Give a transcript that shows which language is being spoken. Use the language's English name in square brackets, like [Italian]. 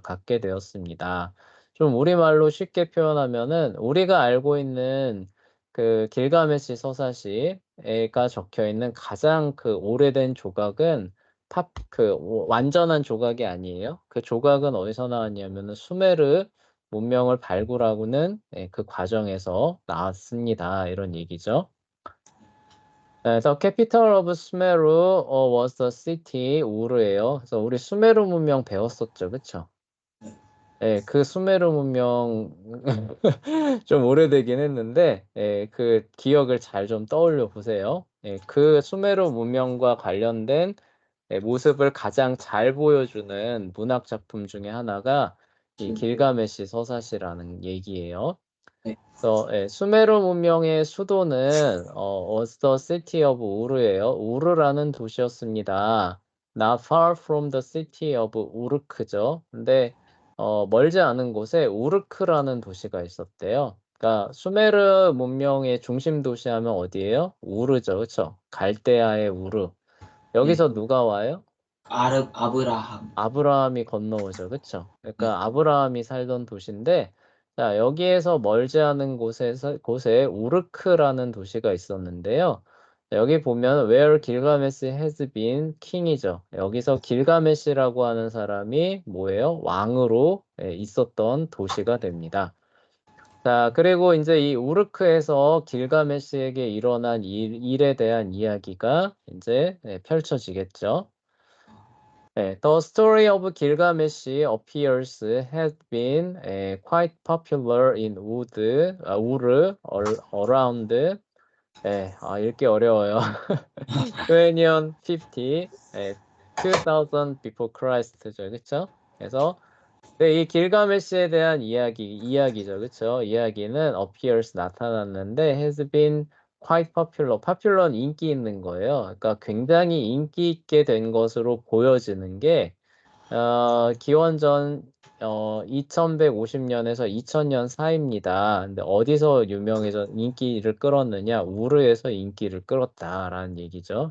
[Korean] 갖게 되었습니다. 좀 우리말로 쉽게 표현하면은 우리가 알고 있는 그 길가메시 서사시가 적혀 있는 가장 그 오래된 조각은 완전한 조각이 아니에요. 그 조각은 어디서 나왔냐면은 수메르 문명을 발굴하고는 그 과정에서 나왔습니다. 이런 얘기죠. 그래서 [English] capital of Sumeru was the city 우르예요. [Korean] 그래서 우리 수메르 문명 배웠었죠, 그쵸? 예, 그 수메르 문명 좀 오래되긴 했는데, 그 기억을 잘 좀 떠올려 보세요. 그 수메르 문명과 관련된 모습을 가장 잘 보여주는 문학 작품 중에 하나가 이 길가메시 서사시라는 얘기예요. 네. 그래서 수메르 문명의 수도는 [English] was the city of [Korean] 우르예요. 우르라는 도시였습니다. [English] Not far from the city of 우르크죠. [Korean] 근데 멀지 않은 곳에 우르크라는 도시가 있었대요. 그러니까 수메르 문명의 중심 도시 하면 어디예요? 우르죠. 그렇죠? 갈대아의 우르. 여기서 누가 와요? 아브라함. 아브라함이 건너오죠. 그쵸? 그러니까 아브라함이 살던 도시인데, 자, 여기에서 멀지 않은 곳에 우르크라는 도시가 있었는데요. 자, 여기 보면 [English] where 길가메시 has been king이죠. [Korean] 여기서 길가메시라고 하는 사람이 뭐예요? 왕으로 있었던 도시가 됩니다. 자, 그리고 이제 이 우르크에서 길가메시에게 일어난 일에 대한 이야기가 이제 펼쳐지겠죠. [English] The story of Gilgamesh appears had been quite popular in Ur around [Korean] 읽기 어려워요. [English] 2050, 2000 before Christ죠, [Korean] 그쵸? 그래서 네, 이 길가메시에 대한 이야기죠, 그쵸? 이야기는 appears 나타났는데 [English] has been quite popular. [Korean] popular는 인기 있는 거예요. 그러니까 굉장히 인기 있게 된 것으로 보여지는 게 기원전 2150년에서 2000년 사이입니다. 근데 어디서 인기를 끌었느냐? 우르에서 인기를 끌었다라는 얘기죠.